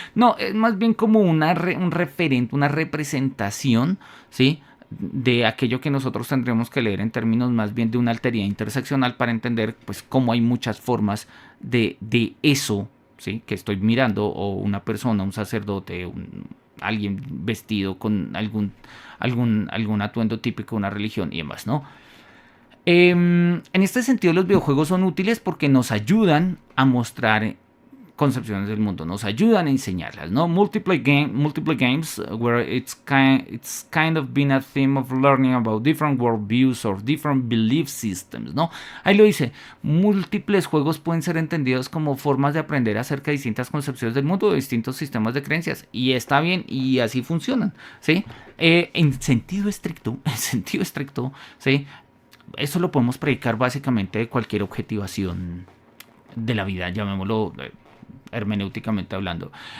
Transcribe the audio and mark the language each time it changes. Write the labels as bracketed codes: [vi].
[es] No, es más bien como un referente, una representación, ¿sí?, de aquello que nosotros tendremos que leer en términos más bien de una alteridad interseccional para entender pues cómo hay muchas formas de eso, ¿sí?, que estoy mirando, o una persona, un sacerdote, alguien vestido con algún atuendo típico de una religión y demás, ¿no? En este sentido, los videojuegos son útiles porque nos ayudan a mostrar concepciones del mundo, nos ayudan a enseñarlas, ¿no? [en] Multiple games where it's kind of been a theme of learning about different worldviews or different belief systems, [es] ¿no? Ahí lo dice, múltiples juegos pueden ser entendidos como formas de aprender acerca de distintas concepciones del mundo, de distintos sistemas de creencias, y está bien, y así funcionan, ¿sí? En sentido estricto, ¿sí?, eso lo podemos predicar básicamente de cualquier objetivación de la vida, llamémoslo hermenéuticamente hablando.